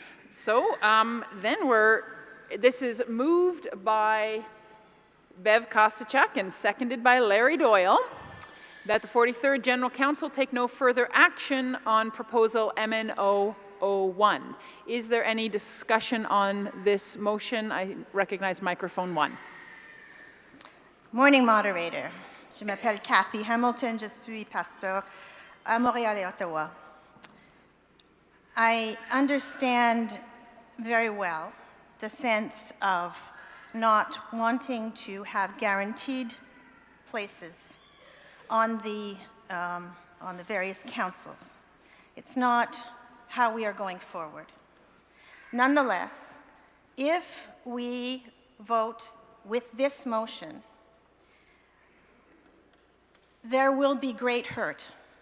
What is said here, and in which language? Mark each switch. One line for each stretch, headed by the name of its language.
English: So then this is moved by Bev Kostachuk and seconded by Larry Doyle, that the 43rd General Council take no further action on proposal MN01. Is there any discussion on this motion? I recognize microphone 1. Morning, moderator.
French: Je m'appelle Kathy Hamilton. Je suis pasteur à Montréal et Ottawa.
English: I understand very well the sense of not wanting to have guaranteed places on the various councils. It's not how we are going forward. Nonetheless, if we vote with this motion, there will be great hurt.